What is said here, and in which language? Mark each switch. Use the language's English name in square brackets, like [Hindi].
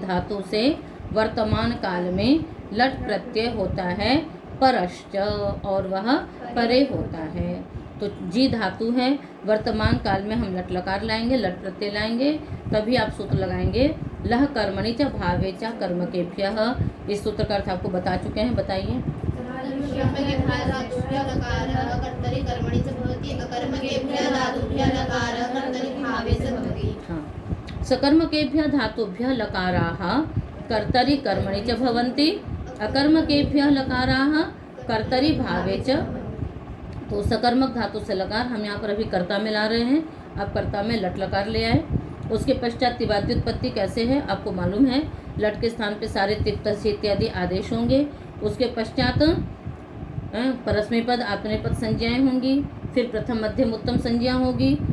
[Hindi] धातु से वर्तमान काल में लट प्रत्यय होता है परश्च, और वह परे होता है। तो जी धातु है, वर्तमान काल में हम लट लकार लाएंगे, लट प्रत्यय लाएंगे, तभी आप सूत्र लगाएंगे [Sanskrit] लह कर्मणि च भावे च कर्मकेभ्यः। [Hindi] इस सूत्र का अर्थ आपको बता चुके हैं, बताइए। हाँ, [Sanskrit] सकर्मकेभ्यः धातुभ्यः लकाराः कर्तरि कर्मणि च भवन्ति, अकर्मकेभ्यः लकाराः कर्तरि भावे च। [Hindi] तो सकर्मक धातु से लकार हम यहाँ पर अभी कर्ता में ला रहे हैं, अब कर्ता में लट लकार ले आए। उसके पश्चात तिवाद्य उत्पत्ति कैसे है आपको मालूम है। लट के स्थान पे सारे तिप तस्य इत्यादि आदेश होंगे। उसके पश्चात परस्मै पद आत्मनेपद संज्ञाएं होंगी, फिर प्रथम मध्यम उत्तम संज्ञा होगी।